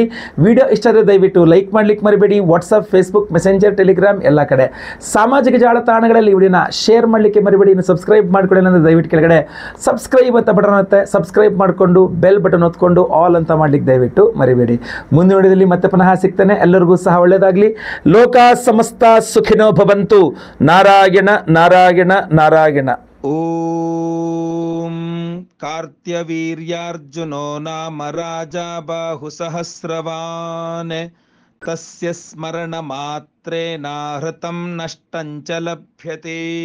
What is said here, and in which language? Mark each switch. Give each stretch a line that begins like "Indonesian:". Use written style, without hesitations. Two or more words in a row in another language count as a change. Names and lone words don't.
Kannada: ವಿಡಿಯೋ ಇಷ್ಟ ಆದರೆ ದಯವಿಟ್ಟು ಲೈಕ್ ಮಾಡ್ಲಿಕ್ಕೆ ಮರಿಬೇಡಿ. ವಾಟ್ಸಪ್, ಫೇಸ್ಬುಕ್, ಮೆಸೆಂಜರ್, ಟೆಲಿಗ್ರಾಮ್ ಎಲ್ಲ ಕಡೆ ಸಾಮಾಜಿಕ ಜಾಲತಾಣಗಳಲ್ಲಿ ವಿಡಿಯೋನ ಶೇರ್ ಮಾಡಲಿಕ್ಕೆ ಮರಿಬೇಡಿ. ಇನ್ನು ಸಬ್ಸ್ಕ್ರೈಬ್ ಮಾಡ್ಕೊಳ್ಳಿ ಅಂದರೆ ದಯವಿಟ್ಟು ಕೆಳಗಡೆ ಸಬ್ಸ್ಕ್ರೈಬ್ ಅಂತ ಬಟನ್ ಇರುತ್ತೆ, ಸಬ್ಸ್ಕ್ರೈಬ್ ಮಾಡಿಕೊಂಡು
English: bell button
Kannada: ಒತ್ಕೊಂಡು ಆಲ್ ಅಂತ ಮಾಡ್ಲಿಕ್ಕೆ ದಯವಿಟ್ಟು ಮರಿಬೇಡಿ. ಮುಂದಿನ ವಿಡಿಯೋದಲ್ಲಿ ಮತ್ತೆ ಪುನಃ ಸಿಗ್ತೇನೆ. ಎಲ್ಲರಿಗೂ ಸಹ ಒಳ್ಳೆಯದಾಗಲಿ.
Sanskrit: ಲೋಕ ಸಮಸ್ತ ಸುಖಿನೋ ಭವಂತು. ನಾರಾಯಣ ನಾರಾಯಣ ನಾರಾಯಣ. ಓಂ ಕಾರ್ತ್ಯವೀರ್ಯಾರ್ಜುನೋ ನಾಮ ರಾಜ ಬಾಹು ಸಹಸ್ರವಾನ್ तस्य स्मरणमात्रेण हृतं नष्टं च लभ्यते।